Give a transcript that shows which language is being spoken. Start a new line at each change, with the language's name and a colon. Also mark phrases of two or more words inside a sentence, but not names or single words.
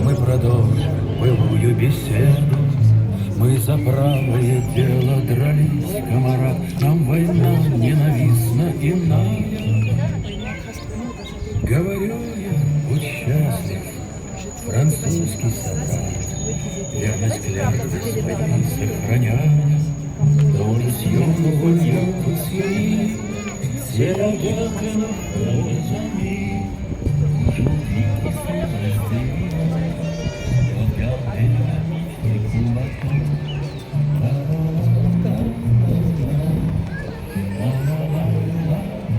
Russian: Мы продолжим былую беседу. Мы за правое дело дрались, камарад. Нам война ненавистна иная. Говорю я, будь счастлив, французский собрат, верность клятвы своей сохраняя.
French: Dans le ciel, nous voyons tous unis, c'est la guerre que nous ferons les amis. Aujourd'hui, ils sont restés vivants, regardez l'amitié combattant. La la la la la la la la.